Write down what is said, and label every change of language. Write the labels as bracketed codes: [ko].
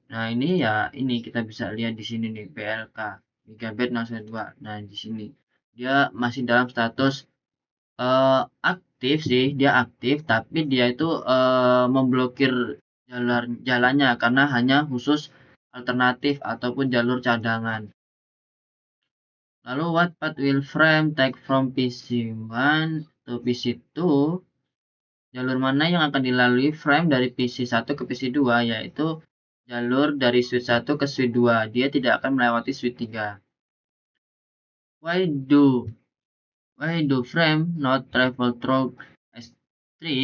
[id] Nah, ini ya ini kita bisa lihat di sini nih PLK gigabit 0/2. Nah, di sini dia masih dalam status aktif sih, dia aktif tapi dia itu memblokir jalannya karena hanya khusus alternatif ataupun jalur cadangan. [en] Lalu what path will frame take from PC1 to PC2? [id] Jalur mana yang akan dilalui frame dari PC1 ke PC2, yaitu jalur dari switch 1 ke switch 2. Dia tidak akan melewati switch 3. [en] Why do frame not travel through S3?